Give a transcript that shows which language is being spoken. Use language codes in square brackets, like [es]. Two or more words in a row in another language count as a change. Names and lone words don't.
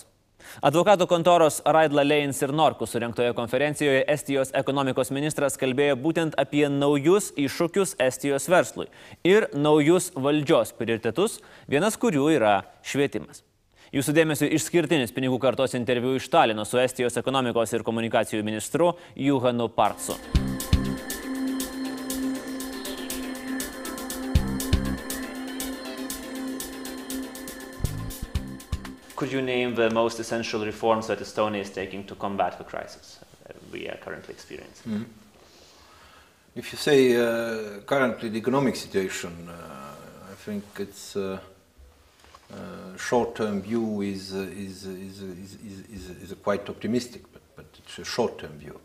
[lt] Advokatų kontoros Raidla Leins ir Norkų surengtoje konferencijoje Estijos ekonomikos ministras kalbėjo būtent apie naujus iššūkius Estijos verslui ir naujus valdžios prioritetus, vienas kurių yra švietimas. Jūsų dėmesio išskirtinis pinigų kartos interviu iš Talino su Estijos ekonomikos ir komunikacijų ministru Juhanu Partsu. [en] Could you name the most essential reforms that Estonia is taking to combat the crisis we are currently experiencing? If you say currently the economic situation, I think it's short-term view is quite optimistic, but it's a short-term view.